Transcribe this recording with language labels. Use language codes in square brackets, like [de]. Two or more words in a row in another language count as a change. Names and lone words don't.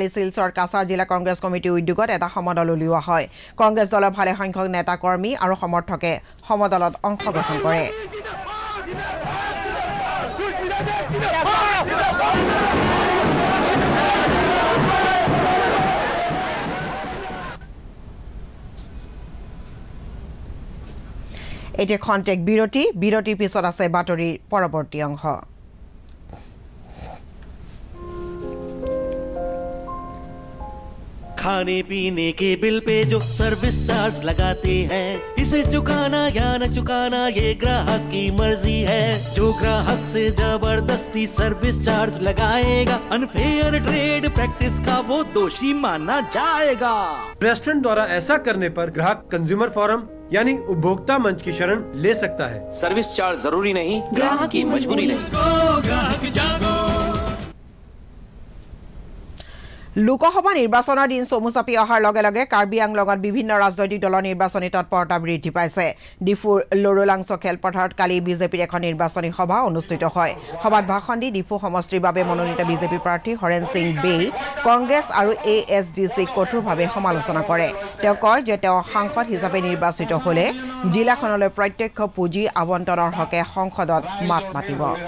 [as] শিলচৰ কাছাৰ জিলা কংগ্ৰেছ কমিটিৰ উদ্যোগত এটা সমদল উলিওৱা হয় কংগ্ৰেছ দলৰ ভালে সংখ্যক নেতা কৰ্মী আৰু সমৰ্থকে সমদলত অংশগ্ৰহণ কৰে এতিয়া খন্তেক বিৰতিৰ পিছত আছে বাতৰিৰ পৰৱৰ্তী অংশ [hi] खाने पीने के बिल पे जो [en] service charge [hi] लगाते हैं इसे चुकाना या न चुकाना ये ग्राहक की मर्जी है जो ग्राहक से जबरदस्ती [en] service charge [hi] लगाएगा [en] unfair trade practice [hi] का वो दोषी माना जाएगा रेस्टोरेंट द्वारा ऐसा करने पर ग्राहक [en] consumer forum [hi] यानी उपभोक्ता मंच की शरण ले सकता है [en] service charge [hi] जरूरी नहीं ग्राहक की मजबूरी नहीं ग्राहक जागो [as] লোকসভা নিৰ্বাচনৰ দিন চমু চাপি অহাৰ লগে লগে কাৰ্বি আংলঙত বিভিন্ন ৰাজনৈতিক দলৰ নিৰ্বাচনী তৎপৰতা বৃদ্ধি পাইছে ডিফুৰ লৰুলাংছ খেলপথাৰত কালি বিজেপিৰ এখন নিৰ্বাচনী সভা অনুষ্ঠিত হয় সভাত ভাষণ দি ডিফু সমষ্টিৰ বাবে মনোনীত বিজেপি প্ৰাৰ্থী হৰেন সিং বেই কংগ্ৰেছ আৰু এএছডিচি কঠোৰভাৱে সমালোচনা কৰে তেওঁ কয় যে তেওঁ সাংসদ হিচাপে নিৰ্বাচিত হলে জিলাখনলৈ প্ৰত্যক্ষ পুঁজি আবণ্টনৰ হকে সংসদত মাত মাতিব